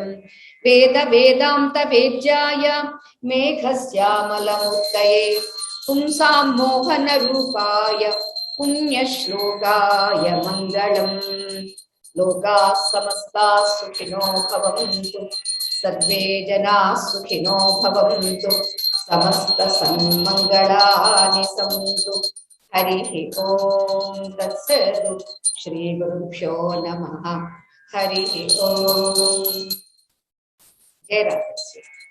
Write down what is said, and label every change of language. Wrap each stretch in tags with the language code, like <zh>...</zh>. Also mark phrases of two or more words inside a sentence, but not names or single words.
<sa>వేద వేదాంత వేద్యాయ మేఘశ్యామలమూర్తయే పుంసాం మోహన రూపాయ పుణ్యశ్లోకాయ మంగళం. లోకాః సమస్తాః సుఖినో భవంతు, సర్వే జనాః సుఖినో భవంతు, సమస్త సన్మంగళాని సంతు. हरि ओम तत्सत्। श्री गुरुभ्यो नमः। हरि ओम। जय राधे।</sa>